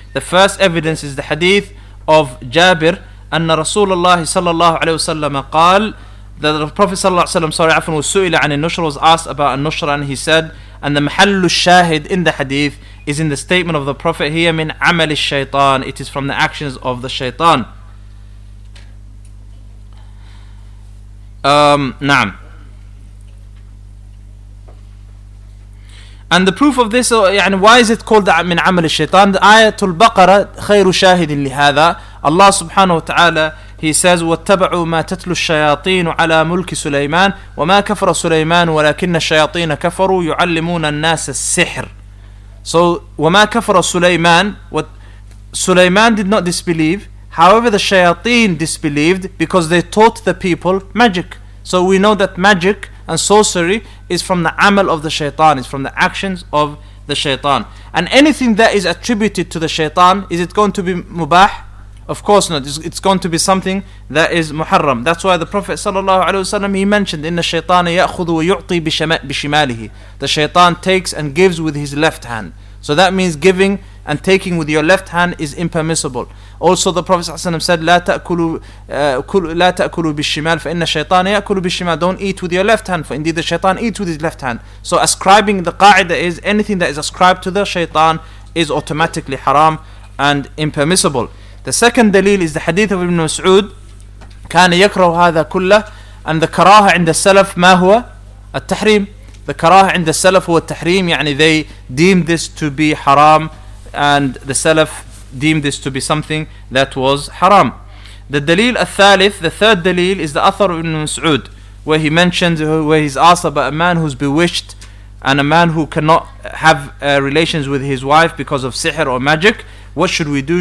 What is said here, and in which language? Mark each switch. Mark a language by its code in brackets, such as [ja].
[en] The first evidence is the hadith of Jabir, أن رسول الله صلى الله عليه وسلم قال, the Prophet صلى الله عليه وسلم was سئل عن النشر, was asked about النشر, and he said, and the محل الشاهد in the hadith is in the statement of the Prophet here, من عمل الشيطان, it is from the actions of the shaitan. [ar] نعم. [en] And the proof of this, يعني why is it called من عمل الشيطان? [ar] آية البقرة خير شاهد لهذا. Allah subhanahu wa ta'ala, He says واتبعوا ما تتلو الشياطين على ملك سليمان وما كفر سليمان ولكن الشياطين كفروا يعلمون الناس السحر. [en] So وما كفر سليمان, what Sulaiman did not disbelieve. However, the shayateen disbelieved because they taught the people magic. So we know that magic and sorcery is from the amal of the shaitan, is from the actions of the shaitan. And anything that is attributed to the shaitan, is it going to be mubah? Of course not. It's going to be something that is muharram. That's why the Prophet ﷺ, he mentioned, إِنَّ الشَّيْطَانَ يَأْخُذُ وَيُعْطِي بِشِمَالِهِ. The shaitan takes and gives with his left hand. So that means giving and taking with your left hand is impermissible. [ar] Also the Prophet ﷺ said, لا تأكلوا بالشمال فإن الشيطان يأكل بالشمال. [en] Don't eat with your left hand, for indeed the shaitan eats with his left hand. So ascribing, the qa'idah is, anything that is ascribed to the shaitan is automatically haram and impermissible. The second dalil is the hadith of Ibn Mas'ud, كان يكره هذا كله. [ar] And the karaha عند السلف ما هو؟ التحريم. [en] The karaha عند السلف هو التحريم, يعني they deemed this to be haram, and the salaf deemed this to be something that was haram. The dalil al-thalith, the third dalil, is the athar of Ibn Mas'ud, where he mentions, where he's asked about a man who's bewitched and a man who cannot have relations with his wife because of sihr or magic. What should we do?